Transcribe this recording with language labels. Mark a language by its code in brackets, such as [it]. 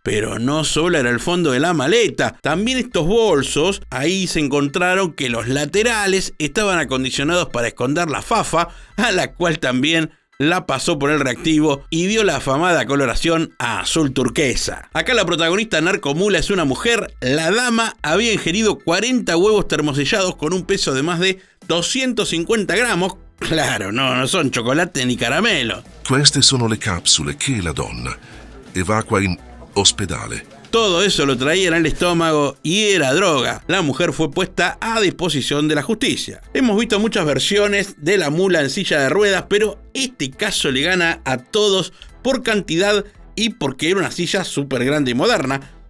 [es] Pero no solo era el fondo de la maleta, también estos bolsos, ahí se encontraron que los laterales estaban acondicionados para esconder la fafa, a la cual también la pasó por el reactivo y dio la afamada coloración a azul turquesa. Acá la protagonista narcomula es una mujer. La dama había ingerido 40 huevos termosellados con un peso de más de 250 gramos. Claro, no son chocolate ni caramelo. [it] Queste sono le capsule che la donna evacua in ospedale. [es] Todo eso lo traía en el estómago y era droga. La mujer fue puesta a disposición de la justicia. Hemos visto muchas versiones de la mula en silla de ruedas, pero este caso le gana a todos por cantidad y porque era una silla súper grande y moderna.